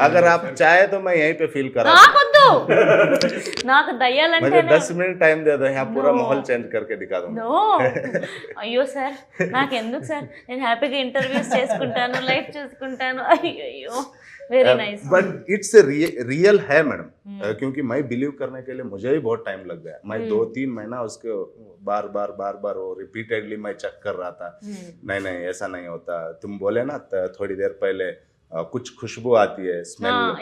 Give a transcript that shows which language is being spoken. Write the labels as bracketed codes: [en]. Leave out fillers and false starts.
[hi] अगर आप चाहे तो मैं यहीं पे फील करा [te] నాకొద్దు, నాకు దయ్యాలంటే [hi] मुझे 10 मिनट टाइम दे दो, यहाँ पूरा माहौल चेंज करके दिखा दूंगा। [te] నో అయ్యో సార్, నాకు ఎందుకు సార్, నేను హ్యాపీగా ఇంటర్వ్యూస్ చేసుకుంటాను, లైఫ్ చూసుకుంటాను, అయ్యో very nice. [hi] But it's real है मैडम, क्योंकि मैं बिलीव करने के लिए मुझे भी बहुत टाइम लग गया। मैं 2-3 महीना उसके बार बार वो रिपीटेडली मैं चेक कर रहा था, नहीं ऐसा नहीं होता। तुम बोले ना थोड़ी देर पहले कुछ खुशबू आती है, स्मेल,